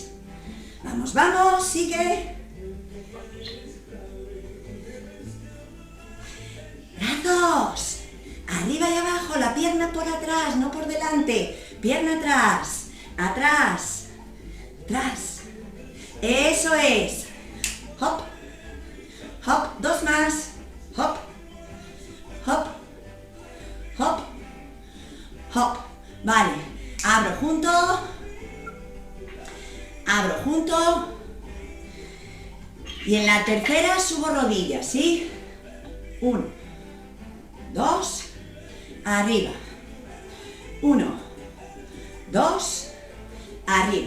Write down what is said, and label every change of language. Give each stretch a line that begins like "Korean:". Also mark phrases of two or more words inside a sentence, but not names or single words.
Spanish: Vamos, vamos. Sigue. Brazos. Arriba y abajo. La pierna por atrás, no por delante. Pierna atrás. Atrás. Atrás. Eso es. Hop. Hop. 2 más. Hop. Hop. Hop. Hop. Vale. Abro junto. Abro junto. Y en la tercera subo rodillas, ¿sí? 1, 2, arriba. 1, 2, arriba.